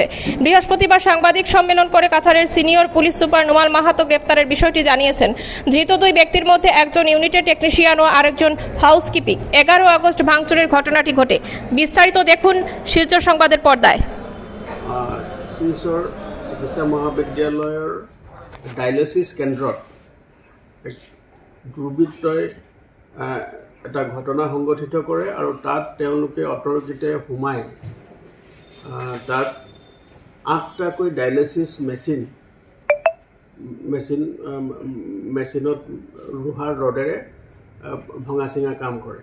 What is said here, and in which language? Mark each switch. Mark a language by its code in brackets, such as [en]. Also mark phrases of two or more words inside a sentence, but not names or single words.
[bn] বৃহস্পতিবার সাংবাদিক সম্মেলন করে কাছাড়ের সিনিয়র পুলিশ সুপার নুমাল মাহাতো গ্রেফতারের বিষয়টি জানিয়েছেন। ধৃত 2 ব্যক্তির মধ্যে একজন ইউনিটের টেকনিশিয়ান ও আরেকজন হাউসকিপিং। 11 আগস্ট ভাঙচুরের ঘটনাটি ঘটে। বিস্তারিত দেখুন শিলচর সংবাদের পর্দায়। [as] শিলচর চিকিৎসা মহাবিদ্যালয়ৰ ডায়ালিসিস কেন্দ্ৰত দুৰ্বৃত্তই এটা ঘটনা সংঘটিত কৰে আৰু তাত তেওঁলোকে অতৰ্কিতে সোমাই তাত 8টাকৈ ডায়ালিসিস মেচিনত লোহাৰ ৰডেৰে ভঙা চিঙা কাম কৰে।